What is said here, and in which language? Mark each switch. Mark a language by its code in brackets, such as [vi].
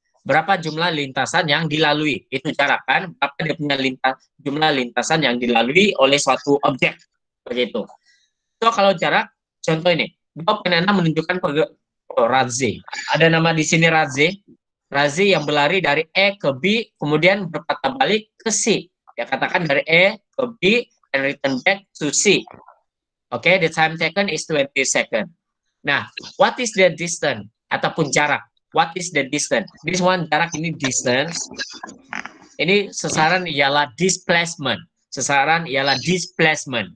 [ms] Berapa jumlah lintasan yang dilalui. Itu jarak kan, berapa dia punya jumlah lintasan yang dilalui oleh suatu objek. Begitu. So, kalau jarak, contoh ini. 2.6 menunjukkan Radze. Ada nama di sini Radze. Radze yang berlari dari E ke B, kemudian berpatah balik ke C. Ya, katakan dari E ke B, [en] and return back to C. Oke, the time taken is 20 seconds. Nah, what is the distance? [ms] Ataupun jarak. [en] What is the distance? This one, [ms] jarak ini [en] distance. [ms] Ini sasaran ialah displacement. Sasaran ialah displacement.